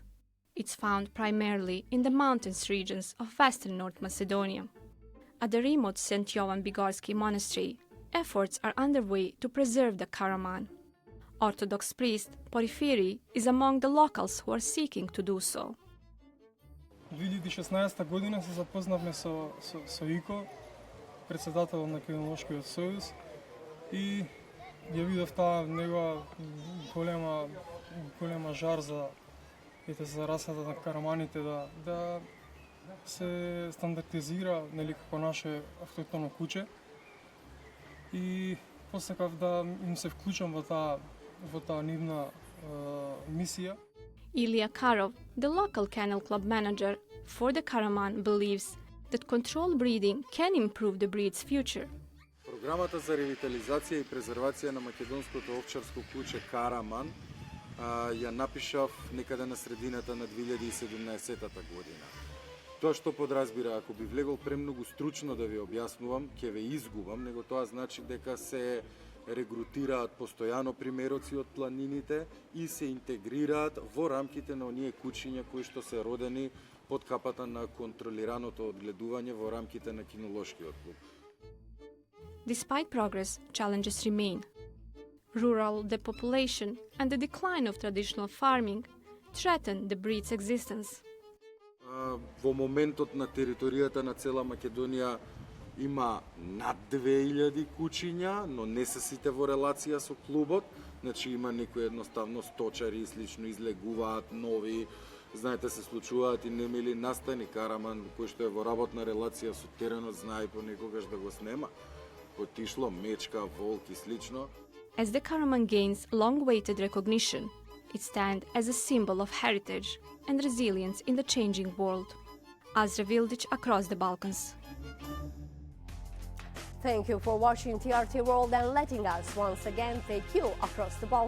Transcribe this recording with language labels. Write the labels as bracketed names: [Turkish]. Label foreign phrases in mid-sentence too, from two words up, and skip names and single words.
[English] It's found primarily in the mountainous regions of western North Macedonia. At the remote St. Jovan Bigorski Monastery, efforts are underway to preserve the Karaman. Orthodox priest Porifiri is among the locals who are seeking to do so. [Macedonian] 2016 година се запознавме со Ико, председател на Кинолошкиот сојуз, и ја видов таа негова голема жар за расата на караманите да се стандартизира, нели, како наше автохтоно куче. И посакав да им се вклучам во таа нивна misija. [English] Ilya Karov, the local kennel club manager for the Karaman, believes that controlled breeding can improve the breed's future. [Macedonian] Програмата за ревитализација и презервација на македонското овчарско куче Караман ја напишав некаде на средината на 2017 година. Тоа што подразбира, ако би влегол премногу стручно да ви објаснувам, ќе ве изгубам, него тоа значи дека се регрутираат постојано примероци од планините и се интегрираат во рамките на оние кучиња кои што се родени под капата на контролираното одгледување во рамките на кинолошкиот клуб. [English] Despite progress, challenges remain. Rural depopulation and the decline of traditional farming threaten the breed's existence. [Macedonian] Во моментот на територијата на цела Македонија има над 2000 кучиња, но не се сите во релација со клубот. Значи има некои едноставно сточари и слично излегуваат, нови, знаете, се случуваат и немили настани. Караман, кој што е во работна релација со теренот, знае понекогаш да го снема. Отишло мечка, волк и слично. [English] As the Karaman gains long-awaited recognition, it stands as a symbol of heritage and resilience in the changing world. Azra Vildić, across the Balkans. Thank you for watching TRT World and letting us once again take you across the Balkans.